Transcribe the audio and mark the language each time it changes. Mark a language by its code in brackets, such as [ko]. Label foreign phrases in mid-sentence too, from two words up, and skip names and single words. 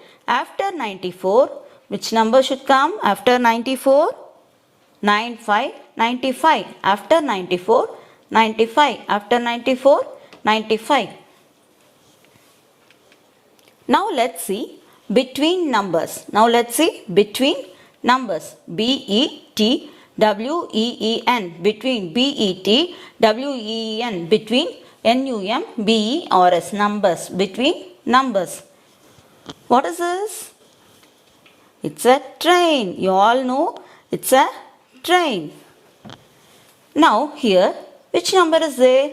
[en] After 94, which number should come after 94? 95, 95. After 94, 95. After 94, 95. Now let's see between numbers. Now let's see between numbers. B-E-T-W-E-E-N. Between. B-E-T-W-E-E-N. Between. N-U-M-B-E-R-S. Numbers. Between numbers. What is this? It's a train. You all know it's a train. Now here, which number is there?